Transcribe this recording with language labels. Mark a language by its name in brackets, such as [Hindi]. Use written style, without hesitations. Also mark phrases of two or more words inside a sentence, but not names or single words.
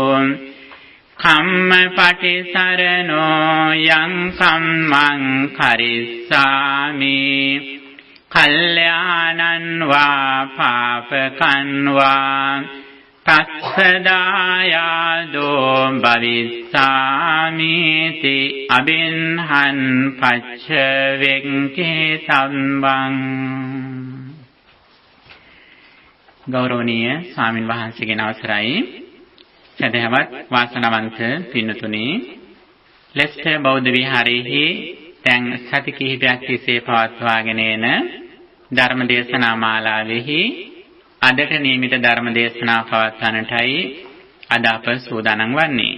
[Pali] kammapatisarano yang kammang karissami kalyanan va papakan va Tassadayado bhavissāmīti abinhan pacca venketambang. [Sinhala] ගෞරවනීය ස්වාමින් වහන්සේගෙන් අවසරයි. සදහවත් වාසනාවන්ත පින්නතුනි, ලෙස්ටර් බෞද්ධ විහාරයේහි දැන් සති කිහිපයක් තිස්සේ පවත්වාගෙන එන ධර්ම දේශනා මාලාවෙහි අදට නියමිත ධර්ම දේශනා පවත්වන්නටයි අද අප සූදානම් වන්නේ.